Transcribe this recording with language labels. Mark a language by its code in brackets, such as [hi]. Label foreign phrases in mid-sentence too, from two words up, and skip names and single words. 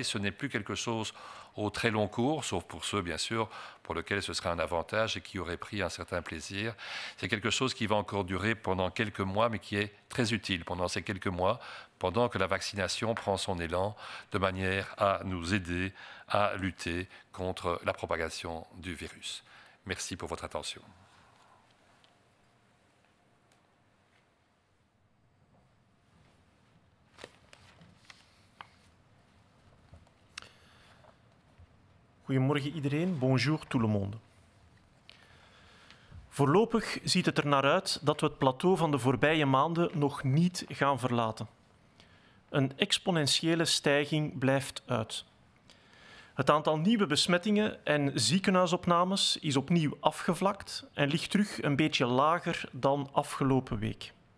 [fr] Ce n'est plus quelque chose au très long cours, sauf pour ceux, bien sûr, pour lesquels ce serait un avantage et qui auraient pris un certain plaisir. C'est quelque chose qui va encore durer pendant quelques mois, mais qui est très utile pendant ces quelques mois, pendant que la vaccination prend son élan, de manière à nous aider à lutter contre la propagation du virus. Merci pour votre attention. [nl] Goedemorgen iedereen, [fr] bonjour tout le monde. [nl] Voorlopig ziet het er naar uit dat we het plateau van de voorbije maanden nog niet gaan verlaten. Een exponentiële stijging blijft uit. Het aantal nieuwe besmettingen en ziekenhuisopnames is opnieuw afgevlakt en ligt terug een beetje lager dan afgelopen week.